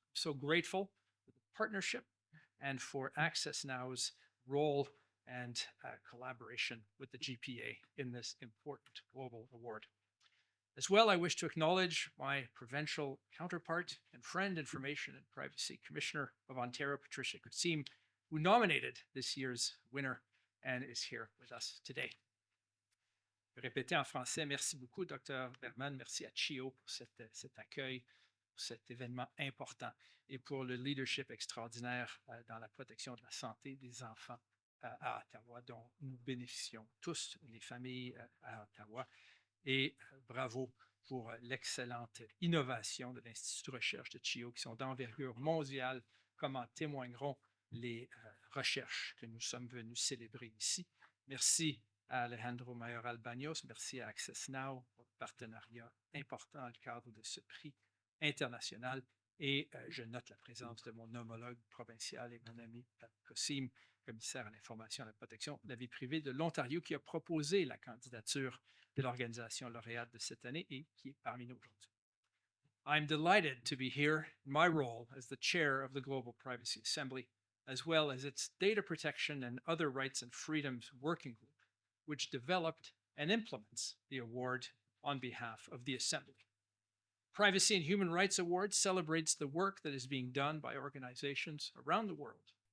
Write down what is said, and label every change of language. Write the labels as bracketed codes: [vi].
[en] I'm so grateful for the partnership and for Access Now's role and collaboration with the GPA in this important global award. As well, I wish to acknowledge my provincial counterpart and friend, Information and Privacy Commissioner of Ontario, Patricia Kasim, who nominated this year's winner and is here with us today. [fr] Je vais répéter en français. Merci beaucoup, Dr. Berman. Merci à CHEO pour cet accueil, pour cet événement important et pour le leadership extraordinaire dans la protection de la santé des enfants à Ottawa, dont nous bénéficions tous, les familles à Ottawa. Et bravo pour l'excellente innovation de l'Institut de recherche de CHEO qui sont d'envergure mondiale, comme en témoigneront les recherches que nous sommes venus célébrer ici. Merci à Alejandro Mayoral Baños, merci à Access Now pour le partenariat important dans le cadre de ce prix international. Et je note la présence de mon homologue provincial et mon ami Pat Kosim, commissaire à l'information et à la protection de la vie privée de l'Ontario, qui a proposé la candidature de l'organisation lauréate de cette année et qui est parmi nous aujourd'hui. [en] I'm delighted to be here in my role as the chair of the Global Privacy Assembly, as well as its Data Protection and Other Rights and Freedoms Working Group, which developed and implements the award on behalf of the Assembly. Privacy and Human Rights Award celebrates the work that is being done by organizations around the world.